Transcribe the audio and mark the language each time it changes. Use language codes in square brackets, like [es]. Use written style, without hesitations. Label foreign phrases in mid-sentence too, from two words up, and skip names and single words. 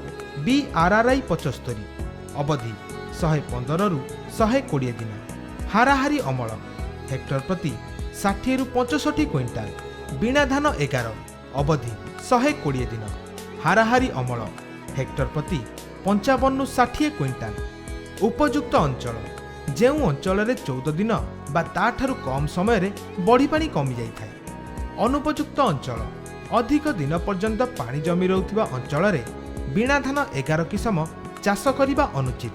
[or] BRRI 75 ଅବଧି 115 ରୁ 120 ଦିନ, ହାରାହାରି ଅମଳ ହେକ୍ଟର ପ୍ରତି 60 ରୁ 65 କ୍ୱିଣ୍ଟାଲ, ବୀଣା ଧାନ 11 ଅବଧି 120 ଦିନ, ହାରାହାରି ଅମଳ ହେକ୍ଟର ପ୍ରତି 55 ରୁ 60 କ୍ୱିଣ୍ଟାଲ। ଉପଯୁକ୍ତ ଅଞ୍ଚଳ ଯେଉଁ ଅଞ୍ଚଳ ରେ 14 ଦିନ ବା ତାଠାରୁ କମ ସମୟ ରେ ବଢ଼ି ପାଣି କମି ଯାଇ ଥାଏ। ଅନୁପଯୁକ୍ତ ଅଞ୍ଚଳ ଅଧିକ ଦିନ ପର୍ଯ୍ୟନ୍ତ ପାଣି ଜମି ରହୁଥିବା ଅଞ୍ଚଳ ରେ ବୀଣା ଧାନ 11 କିସମ ଚାଷ କରିବା ଅନୁଚିତ।